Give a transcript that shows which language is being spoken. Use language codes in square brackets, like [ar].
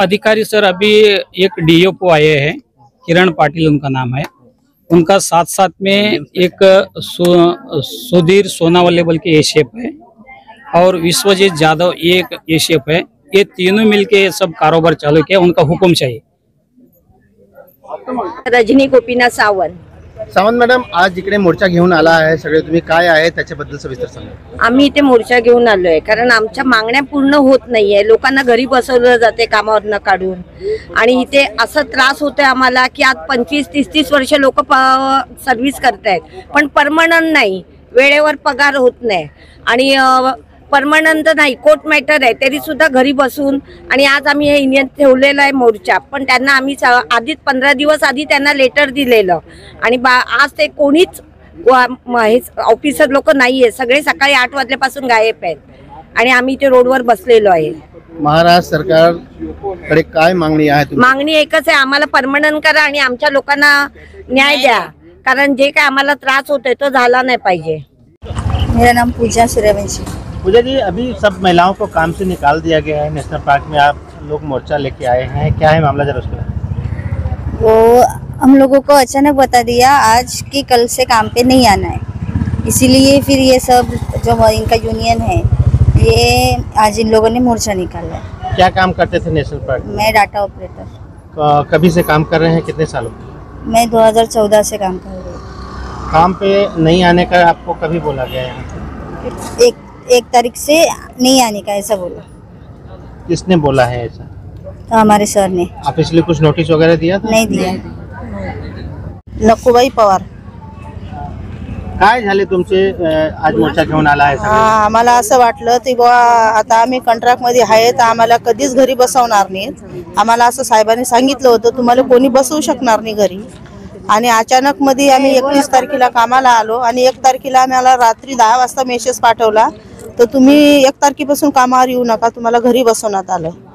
[hi] अधिकारी सर, अभी एक डीओपो आए हैं, किरण पाटिल उनका नाम है। उनका साथ साथ में एक सुधीर सोनावले बोल के एशेफ है और विश्वजीत यादव एक एशेफ है। ये तीनों मिलके सब कारोबार चालू किया, उनका हुक्म चाहिए। रजनी गोपीनाथ सावंत [mr] मॅडम, आज इकडे मोर्चा घेऊन आला आहे सगळे, तुम्ही काय आहे त्याच्याबद्दल सविस्तर सांगा। आम्ही इथे मोर्चा घेऊन आलोय कारण आमच्या मागण्या पूर्ण होत नाहीये। लोकांना घरी बसवलं जाते कामावरनं काढून, आणि इथे असं त्रास होतोय आम्हाला की आज 25-30 वर्ष लोक सर्व्हिस करतायत, पण परमनंट नाही, वेळेवर पगार होत नाही आणि परमनंट नाही, कोर्ट मॅटर आहे तरी सुद्धा घरी बसून। आणि आज आम्ही हे युनियन ठेवलेलं आहे मोर्चा, पण त्यांना आम्ही आधीच 15 दिवस आधी त्यांना लेटर दिलेलं आणि आज ते कोणीच ऑफिसर लोक नाहीये, सगळे सकाळी 8 वाजल्यापासून गायब आहेत आणि आम्ही ते रोडवर बसलेलो आहे। महाराष्ट्र सरकारकडे काय मागणी आहे? मागणी एकच आहे, आम्हाला परमनंट करा आणि आमच्या लोकांना न्याय द्या, कारण जे काय आम्हाला त्रास होतोय तो झाला नाही पाहिजे। [hi] मेरा नाम पूजा सूर्यवंशी। पूजा जी, अभी सब महिलाओं को काम से निकाल दिया गया है, नेशनल पार्क में आप लोग मोर्चा लेके आए हैं, क्या है मामला जरा उसका? वो हम लोगों को अचानक बता दिया आज कि कल से काम पे नहीं आना है, इसीलिए फिर ये सब जो इनका यूनियन है ये आज इन लोगों ने मोर्चा निकाला है। क्या काम करते थे नेशनल पार्क? मैं डाटा ऑपरेटर। कभी से काम कर रहे हैं, कितने सालों? मैं 2014 से काम कर रही हूँ। काम पे नहीं आने का आपको कभी बोला गया है? 1 तारीख से नहीं आने का ऐसा बोला। किसने बोला है ऐसा? तो हमारे सर ने। ऑफिशियली कुछ नोटिस वगैरह दिया था? नहीं दिया। लक्कूबाई पवार। [mr] काय झाले तुमचे आज मोर्चा घेऊन आला आहे? आम्हाला असं वाटलं की बुवा आता आम्ही कॉन्ट्रॅक्ट मध्ये आहे तर आम्हाला कधीच घरी बसवणार नाहीत। आम्हाला असं साहेबांनी सांगितलं होतं तुम्हाला कोणी बसवू शकणार नाही घरी, आणि अचानक मध्ये आम्ही 31 तारखेला कामाला आलो आणि 1 तारखेला आम्हाला रात्री 10 वाजता मेसेज पाठवला तर तुम्ही 1 तारखेपासून कामावर येऊ नका, तुम्हाला घरी बसवण्यात आलं.